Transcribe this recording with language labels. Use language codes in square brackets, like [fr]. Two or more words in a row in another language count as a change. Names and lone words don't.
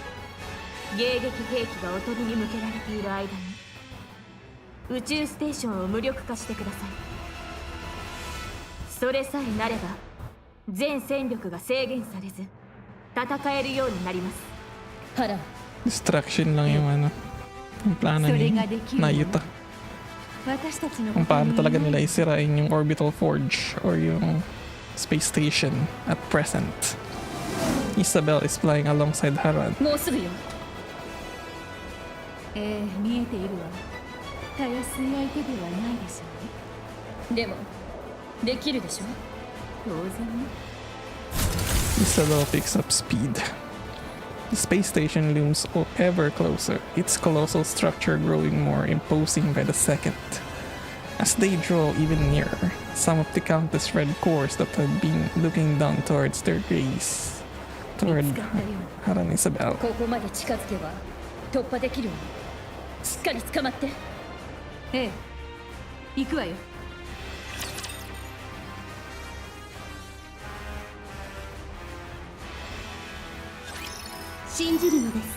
[ja] 迎撃兵器がおとりに向けられている間に宇宙ステーションを無力化してください。それさえなれば全戦力が制限されず戦えるようになります。ハラン、 [tl] Distraction lang yung ano. Yung plano ni Nayuta. [ja] 私たちの [tl] Kung paano talaga nila isirain yung [en] orbital forge or [tl] yung [en] space station at present. Isabel is flying alongside Haran. [ja] もうすぐよ。見えているわ。たやすい相手ではないでしょうね。でもできるでしょ。当然ね。 [en] Isabel picks up speed. The space station looms ever closer, its colossal structure growing more imposing by the second. As they draw even nearer, some of the countless red cores that have been looking down towards their gaze toward Haran Isabel. [ja] ここまで近づけば突破できるわ。しっかり捕まって。ええ、行くわよ。信じるのです。